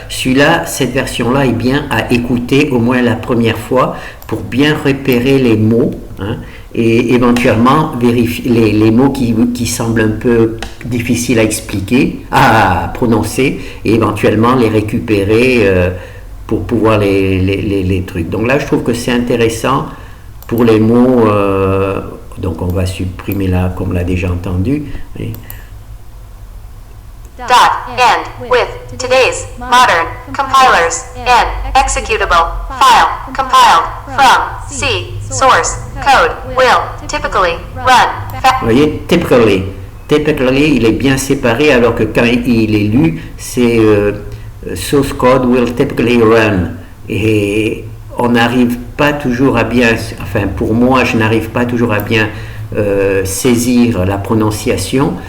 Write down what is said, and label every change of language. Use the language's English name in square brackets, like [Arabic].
[French] Celui-là, cette version-là est bien à écouter au moins la première fois pour bien repérer les mots, hein, et éventuellement vérifier les mots qui semblent un peu difficiles à expliquer, à prononcer, et éventuellement les récupérer pour pouvoir les trucs. Donc là, je trouve que c'est intéressant pour les mots. Donc on va supprimer là, comme on l'a déjà entendu. [English] Dot and with today's modern compilers and executable file compiled from C source code will typically run. [French] Vous voyez, typically, il est bien séparé, alors que quand il est lu, c'est [English] source code will typically run. [French] Et on n'arrive pas toujours à bien, enfin pour moi, je n'arrive pas toujours à bien saisir la prononciation.